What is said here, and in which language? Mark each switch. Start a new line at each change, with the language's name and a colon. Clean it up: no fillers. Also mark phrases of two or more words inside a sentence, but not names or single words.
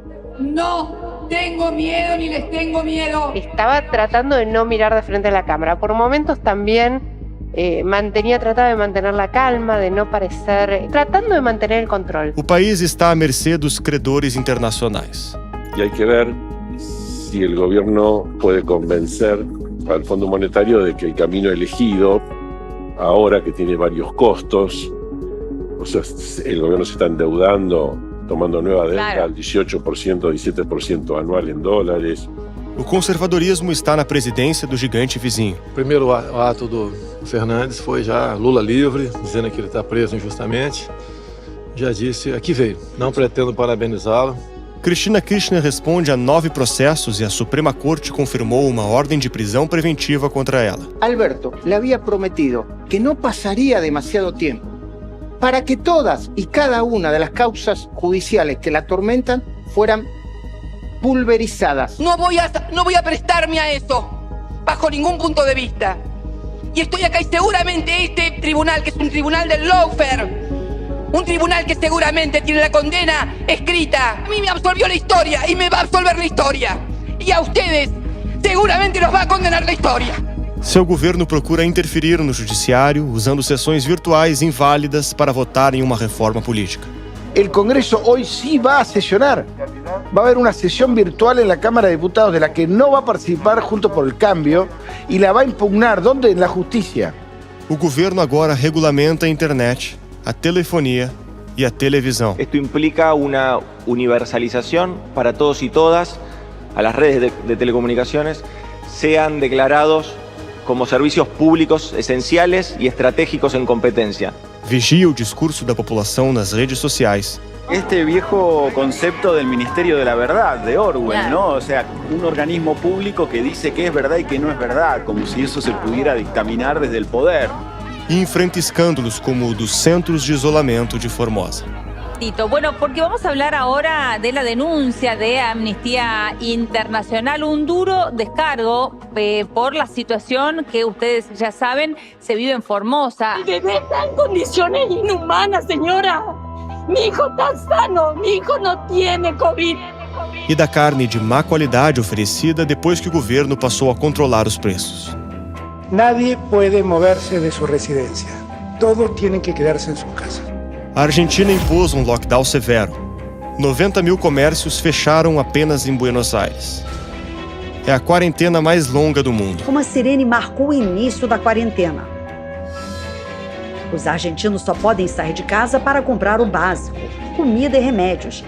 Spanish: No tengo miedo ni les tengo miedo. Estaba tratando de no mirar de frente a la cámara. Por momentos también trataba de mantener la calma, de no parecer, tratando de mantener el control.
Portuguese: O país está à mercê dos credores internacionais.
Spanish: Y hay que ver si el gobierno puede convencer al Fondo Monetario de que el camino elegido, ahora que tiene varios costos, o sea, el gobierno se está endeudando, tomando nueva deuda al 18%, 17% anual
Portuguese: em dólares. O conservadorismo está na presidência do gigante vizinho. O primeiro ato do Fernandes foi já Lula livre, dizendo que ele está preso injustamente. Já disse, aqui veio, não pretendo parabenizá-lo. Cristina Kirchner responde a 9 processos e a Suprema Corte confirmou uma ordem de prisão preventiva contra ela.
Spanish: Alberto le había prometido que no pasaría demasiado tiempo para que todas y cada una de las causas judiciales que la atormentan fueran pulverizadas. No voy a prestarme a eso, bajo ningún punto de vista. Y estoy acá y seguramente este tribunal, que es un tribunal del lawfare, un tribunal que seguramente tiene la condena escrita. A mí me absolvió la historia y me va a absolver la historia. Y a ustedes seguramente los va a condenar la historia.
Portuguese: Seu governo procura interferir no judiciário usando sessões virtuais inválidas para votar em uma reforma política.
Spanish: El Congreso hoy sí va a sesionar. Va a haber una sesión virtual en la Cámara de Diputados de la que no va a participar Juntos por el Cambio y la va a impugnar. ¿Dónde? En la justicia.
Portuguese: O governo agora regulamenta a internet, a telefonia e a televisão.
Spanish: Esto implica una universalización para todos y todas a las redes de telecomunicaciones, sean declarados como servicios públicos esenciales y estratégicos en competencia.
Portuguese: Vigia o discurso da população nas redes sociais.
Spanish: Este viejo concepto del Ministerio de la Verdad, de Orwell, ¿no? O sea, un organismo público que dice qué es verdad y qué no es verdad, como si eso se pudiera dictaminar desde el poder.
Portuguese: E enfrenta escândalos como o dos centros de isolamento de Formosa.
Spanish: Bueno, porque vamos a hablar ahora de la denuncia de Amnistía Internacional, un duro descargo por la situación que ustedes ya saben se vive en Formosa. Mi bebé está en condiciones inhumanas, señora. Mi hijo está sano, mi hijo no tiene COVID.
Portuguese: E da carne de má qualidade oferecida depois que o governo passou a controlar os preços.
Spanish: Nadie puede moverse de su residencia. Todos tienen que quedarse en su casa.
Portuguese: A Argentina impôs um lockdown severo. 90 mil comércios fecharam apenas em Buenos Aires. É a quarentena mais longa do mundo. Como a sirene marcou o início da quarentena. Os argentinos só podem sair de casa para comprar o básico, comida e remédios.